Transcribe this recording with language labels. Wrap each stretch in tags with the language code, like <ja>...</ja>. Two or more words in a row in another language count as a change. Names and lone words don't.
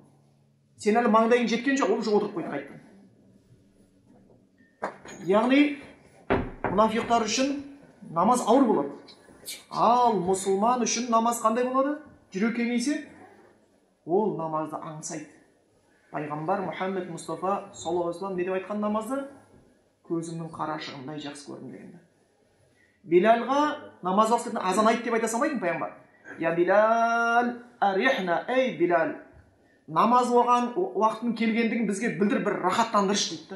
<kk>Сен әлі маңдайың жеткен жоқ, ол жоқ отырып қойды қайтты. Яғни мұнафиқтар үшін намаз ауыр болады. Ал мұсылман үшін намаз қандай болады? Жүрек кеңейсе, ол намазды аңсайды. Пайғамбар Мұхаммед Мұстафа</kk> <ar>صلى الله عليه وسلم</ar> <kk>не деп айтқан намазды? Көзімнің қарашығындай жақсы көрдім дегенде. Билалға намаз уақытында азан айт деп айта салмайтын пайғамбар.</kk> <ar>يا بلال أرحنا,</ar> <kk>ей Билал. Намаз оған уақытын келгендігін бізге білдір, бір рахаттандырыш дейді.</kk>